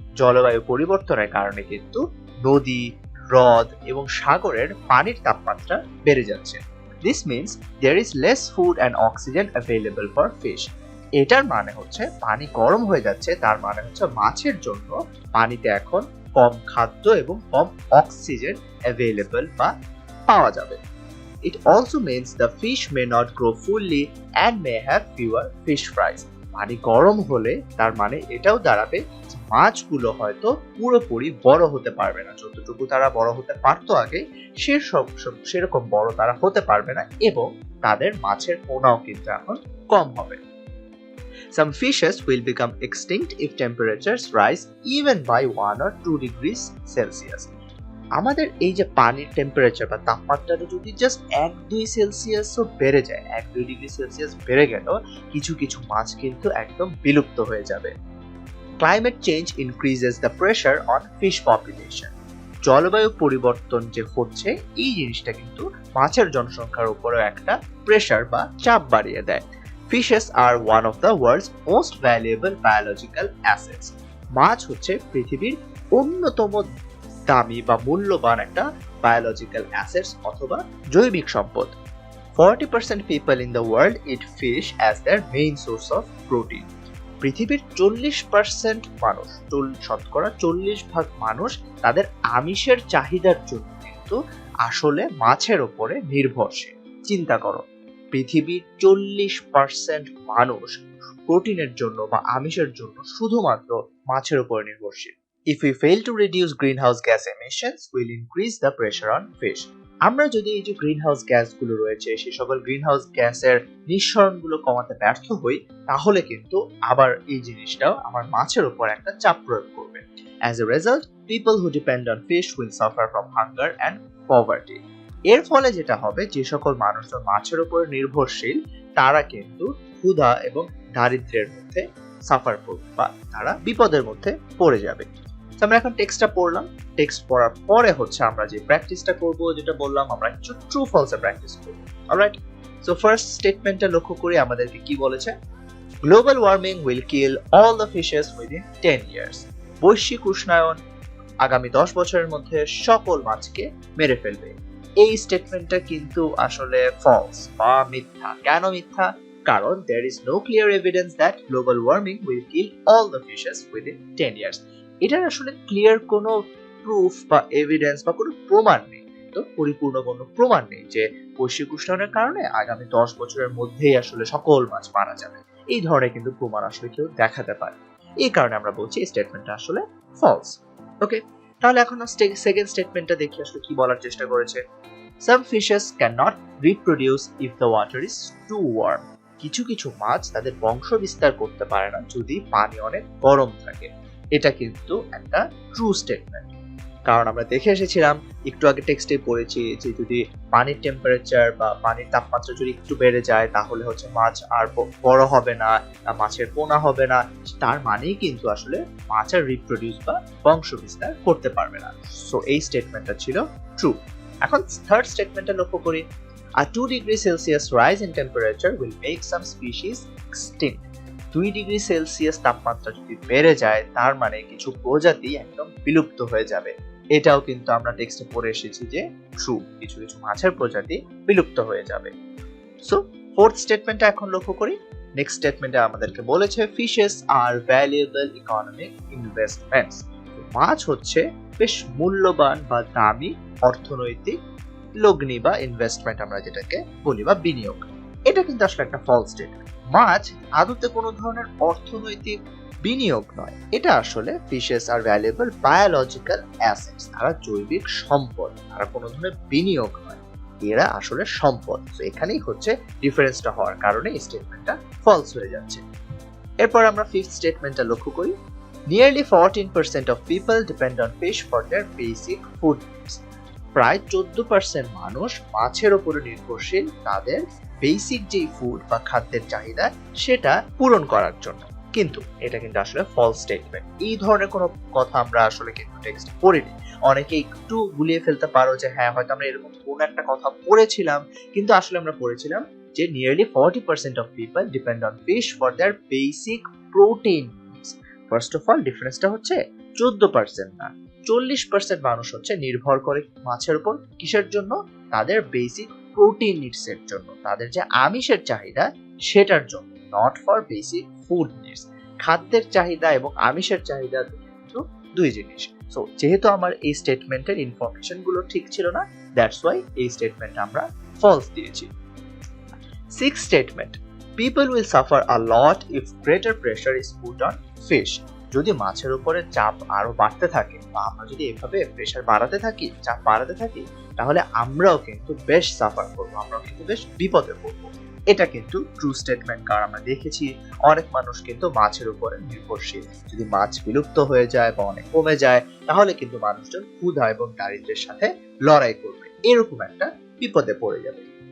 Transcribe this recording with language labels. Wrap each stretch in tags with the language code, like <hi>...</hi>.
<bn>জলবায়ু পরিবর্তনের কারণে কিন্তু নদী, হ্রদ এবং সাগরের পানির তাপমাত্রা বেড়ে যাচ্ছে।</bn> <en>This means there is less food and oxygen available for fish.</en> <bn>এটার মানে হচ্ছে পানি গরম হয়ে যাচ্ছে, তার মানে হচ্ছে মাছের জন্য পানিতে এখন কম খাদ্য এবং কম অক্সিজেন অ্যাভেলেবল বা পাওয়া যাবে।</bn> <en>It also means the fish may not grow fully and may have fewer fish fries.</en> <bn>পানি গরম হলে তার মানে এটাও দাঁড়াবে মাছগুলো হয়তো পুরোপুরি বড় হতে পারবে না, যতটুকু তারা বড় হতে পারতো আগে সেরকম বড় তারা হতে পারবে না, এবং তাদের মাছের পোনাও কিন্তু এখন কম হবে।</bn> <en>Some fishes will become extinct if temperatures rise even by 1 or 2 degrees Celsius.</en> <bn>আমাদের এই যে পানির টেম্পারেচার বা তাপমাত্রাটা যদি জাস্ট 1-2 সেলসিয়াসও বেড়ে যায়, 1-2 ডিগ্রি সেলসিয়াস বেড়ে গেল, কিছু কিছু মাছ কিন্তু একদম বিলুপ্ত হয়ে যাবে।</bn> <en>Climate change increases the pressure on fish population.</en> <bn>জলবায়ু পরিবর্তন যে হচ্ছে এই জিনিসটা কিন্তু মাছের জনসংখ্যার উপরেও একটা প্রেসার বা চাপ বাড়িয়ে দেয়।</bn> <en>Fishes are one of the world's most valuable biological assets.</en> <bn>মাছ হচ্ছে পৃথিবীর অন্যতম দামি বা মূল্যবান একটা বায়োলজিক্যাল অ্যাসেটস অথবা জৈবিক সম্পদ।</bn> <en>40% people in the world eat fish as their main source of protein.</en> <bn>পৃথিবীর 40% মানুষ, শতকরা 40% মানুষ তাদের আমিষের চাহিদার জন্য কিন্তু আসলে মাছের উপরে নির্ভরশীল। চিন্তা করো, পৃথিবীর 40% মানুষ প্রোটিনের জন্য বা আমিষের জন্য শুধুমাত্র মাছের উপর নির্ভরশীল।</bn> <en>If we fail to reduce greenhouse gas emissions, we'll increase the pressure on fish.</en> <bn>আমরা যদি এই যে গ্রিনহাউস গ্যাসগুলো রয়েছে সেই সকল গ্রিনহাউস গ্যাসের নিঃসরণগুলো কমাতে ব্যর্থ হই, তাহলে কিন্তু আবার এই জিনিসটাও আমার মাছের উপর একটা চাপ প্রয়োগ করবে।</bn> <en>As a result, people who depend on fish will suffer from hunger and poverty.</en> <bn>এর ফলে যেটা হবে, যে সকল মানুষজন মাছের উপর নির্ভরশীল তারা কিন্তু ক্ষুধা এবং দারিদ্র্যের মধ্যে সাফার করবে বা তারা বিপদের মধ্যে পড়ে যাবে। আমরা এখন টেক্সটটা পড়লাম, টেক্সট পড়ার পরে হচ্ছে আমরা যে প্র্যাকটিসটা করব, যেটা বললাম আমরা কিছু ট্রু ফলস এর প্র্যাকটিস করব। অলরাইট, সো ফার্স্ট স্টেটমেন্টটা লক্ষ্য করি আমাদেরকে কি বলেছে।</bn> <en>Global warming will kill all the fishes within 10 years.</en> <bn>বৈশ্বিক উষ্ণায়ন আগামী 10 বছরের মধ্যে সকল মাছকে মেরে ফেলবে। এই স্টেটমেন্টটা কিন্তু আসলে ফলস বা মিথ্যা। কেন মিথ্যা? কারণ</bn> <en>there is no clear evidence that global warming will kill all the fishes within 10 years.</en> <bn>এটার আসলে ক্লিয়ার কোনো প্রুফ বা এভিডেন্স বা কোনো প্রমাণ নেই, তো পরিপূর্ণ কোনো প্রমাণ নেই যে বৈশ্বিক উষ্ণায়নের কারণে আগামী 10 বছরের মধ্যেই আসলে সকল মাছ মারা যাবে। এই ধরনের কিন্তু প্রমাণ আসলে কেউ দেখাতে পারে। এই কারণে আমরা বলছি এই স্টেটমেন্টটা আসলে ফলস। ওকে, তাহলে এখন সেকেন্ড স্টেটমেন্টটা দেখি আসলে কি বলার চেষ্টা করেছে।</bn> <en>Some fishes cannot reproduce if the water is too warm.</en> <bn>কিছু কিছু মাছ তাদের বংশ বিস্তার করতে পারে না যদি পানি অনেক গরম থাকে। এটা কিন্তু একটা ট্রু স্টেটমেন্ট, কারণ আমরা দেখে এসেছিলাম একটু আগে টেক্সটে পড়েছি যে যদি পানির টেম্পারেচার বা পানির তাপমাত্রা যদি একটু বেড়ে যায় তাহলে হচ্ছে মাছ আর বড় হবে না, মাছের পোনা হবে না। তার মানেই কিন্তু আসলে মাছ আর রিপ্রোডিউস বা বংশ বিস্তার করতে পারবে না। সো এই স্টেটমেন্টটা ছিল ট্রু। এখন থার্ড স্টেটমেন্টটা লক্ষ্য করি।</bn> <en>A 2 degree Celsius rise in temperature will make some species extinct.</en> <bn>2 degree Celsius তাপমাত্রা যদি বেড়ে যায় তার মানে কিছু প্রজাতি একদম বিলুপ্ত হয়ে যাবে। এটাও কিন্তু আমরা টেক্সটে পড়ে এসেছি যে ট্রু, কিছু কিছু মাছের প্রজাতি বিলুপ্ত হয়ে যাবে। সো ফোর্থ স্টেটমেন্টটা এখন লক্ষ্য করি। নেক্সট স্টেটমেন্টে আমাদেরকে বলেছে</bn> <en>Fishes are valuable economic investments.</en> <bn>মাছ হচ্ছে বেশ মূল্যবান বা দামি অর্থনৈতিক লগ্নি বা ইনভেস্টমেন্ট আমরা যেটাকে বলি বা বিনিয়োগ। এটা কিন্তু আসলে একটা ফলস স্টেটমেন্ট। মাছ আদতে কোনো ধরনের অর্থনৈতিক বিনিয়োগ নয়, এটা আসলে</bn> <en>Fishes are valuable biological assets.</en> <bn>তারা জৈবিক সম্পদ, তারা কোনো ধরনের বিনিয়োগ নয়, এরা আসলে সম্পদ। তো এখানেই হচ্ছে ডিফারেন্সটা হওয়ার কারণে এই স্টেটমেন্টটা ফলস হয়ে যাচ্ছে। এরপর আমরা ফিফথ স্টেটমেন্টটা লক্ষ্য করি।</bn> <en>Nearly 14% of people depend on fish for their basic food needs.</en> <bn>প্রায় 14% মানুষ মাছের উপরে নির্ভরশীল তাদের বেসিক যে ফুড বা খাদ্যের চাহিদা সেটা পূরণ করার জন্য। কিন্তু এটা কিন্তু আসলে ফলস স্টেটমেন্ট। এই ধরনের কোনো কথা আমরা আসলে কিন্তু টেক্সট পড়িনি। অনেকে একটু গুলিয়ে ফেলতে পারো যে হ্যাঁ হয়তো আমরা এরকম কোন একটা কথা পড়েছিলাম, কিন্তু আসলে আমরা পড়েছিলাম যে</bn> <en>nearly 40% of people depend on fish for their basic protein needs.</en> <bn>First of all ডিফারেন্সটা হচ্ছে 14% না, 40% মানুষ হচ্ছে নির্ভর করে মাছের উপর। কিসের জন্য? তাদের বেসিক প্রোটিন নিডস এর জন্য, তাদের যে আমিষের চাহিদা সেটার জন্য,</bn> <en>Not for basic food needs.</en> <bn>খাদ্যের চাহিদা এবং আমিষের চাহিদা কিন্তু দুই জিনিস। সো যেহেতু আমার এই স্টেটমেন্টের ইনফরমেশন গুলো ঠিক ছিল না,</bn> <en>that's why</en> <bn>এই স্টেটমেন্ট আমরা ফলস দিয়েছি। Six statement,</bn> <en>People will suffer a lot if greater pressure is put on fish.</en> <bn>যদি মাছের উপরে চাপ আরো বাড়তে থাকে বা আমরা যদি এভাবে প্রেসার বাড়াতে থাকি, চাপ বাড়াতে থাকি, তাহলে আমরাও কিন্তু বেশ সাফার করবো, আমরাও কিন্তু বেশ বিপদে পড়বো। এটা কিন্তু ট্রু স্টেটমেন্ট, কারণ আমরা দেখেছি অনেক মানুষ কিন্তু মাছের উপরে নির্ভরশীল। যদি মাছ বিলুপ্ত হয়ে যায় বা অনেক কমে যায়, তাহলে কিন্তু মানুষজন ক্ষুধা এবং দারিদ্র্যের সাথে লড়াই করবে, এরকম একটা বিপদে পড়ে যাবে।</bn>